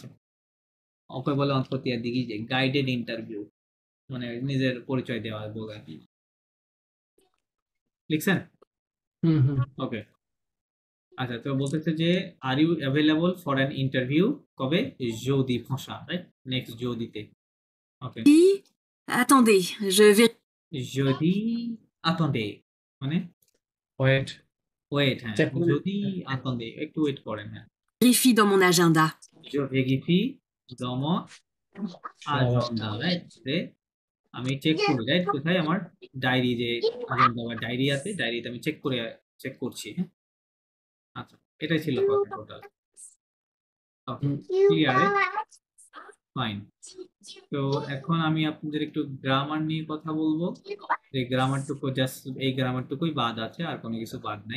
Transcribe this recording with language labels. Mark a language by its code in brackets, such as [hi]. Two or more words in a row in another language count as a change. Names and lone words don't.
[bn] ওকে বলে [fr] entretien dirigé, [en] guided interview, [bn] মানে নিজের পরিচয় দেওয়া বলে আর কি। লিখছেন? ওকে, আচ্ছা, তো বলতেছে যে [en] are you available for an interview [bn] কবে, যদি ফসা, রাইট, নেক্সট যদিতে। ওকে, [fr] Oui. Attendez, je [bn] যদি আতন্দে মানে [en] ওয়েট [bn] ওয়েট, হ্যাঁ, চেক করে যদি আতন্দে একটু ওয়েট করেন, হ্যাঁ, [fr] vérifie dans mon agenda. je vérifie dans mon agenda, [bn] রাইট, আমি চেক করি, রাইট, কোথায় আমার ডায়েরি, যে agenda বা ডায়েরি আছে, ডায়েরিতে আমি চেক করছি, হ্যাঁ। আচ্ছা, এটাই ছিল কথা টোটাল। ওকে, ক্লিয়ার, ফাইন। তো এখন আমি আপনাদের একটু গ্রামার নিয়ে কথা বলবো, যে গ্রামারটুকু জাস্ট এই গ্রামারটুকুই বাদ আছে, আর কোনো কিছু বাদ নাই।